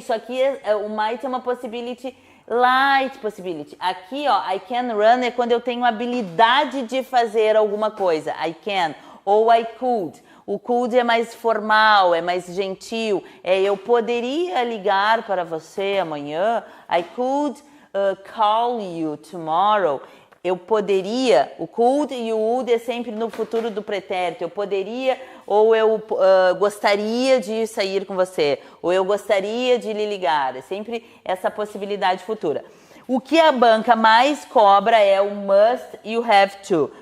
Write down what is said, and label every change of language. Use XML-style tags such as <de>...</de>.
<pt>Só que o might é uma</pt> <en>possibility, light possibility.</en> <pt>Aqui, ó,</pt> <en>I can run</en> <pt>é quando eu tenho habilidade de fazer alguma coisa. I can. Ou</pt> <en>I could.</en> <pt>O could é mais formal, é mais gentil. Eu poderia ligar para você amanhã.</pt> <en>I could call you tomorrow.</en> <pt>Eu poderia, o could e o would é sempre no futuro do pretérito. Eu poderia, ou eu gostaria de sair com você, ou eu gostaria de lhe ligar. É sempre essa possibilidade futura. O que a banca mais cobra é o must e o have to.</pt>